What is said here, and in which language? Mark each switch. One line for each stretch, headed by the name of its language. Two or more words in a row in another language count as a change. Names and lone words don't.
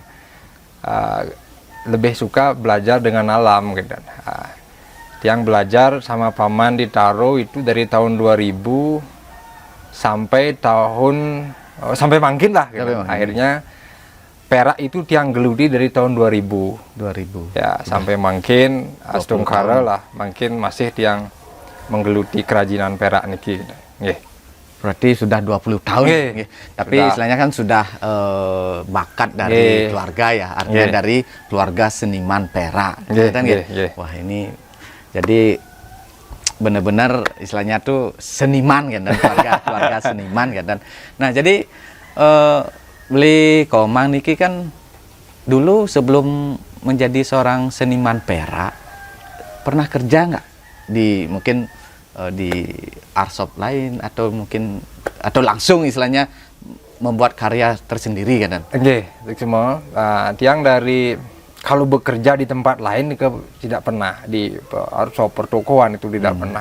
Indonesian: Lebih suka belajar dengan alam gitu. Tiang belajar sama paman ditaruh itu dari tahun 2000 sampai mangkin lah gitu. Akhirnya perak itu tiang geluti dari tahun 2000 ya sampai mangkin astungkara lah mangkin masih tiang menggeluti kerajinan perak niki. Berarti sudah 20 tahun. Tapi istilahnya kan sudah bakat dari keluarga ya, artinya dari keluarga seniman perak. Wah ini jadi benar-benar istilahnya tuh seniman kan, dan keluarga seniman kan. Nah jadi beli Komang niki kan dulu sebelum menjadi seorang seniman perak pernah kerja nggak di mungkin di arshop lain atau mungkin atau langsung istilahnya membuat karya tersendiri kan? Semua tiang dari kalau bekerja di tempat lain tidak pernah di arshop pertokoan itu tidak pernah.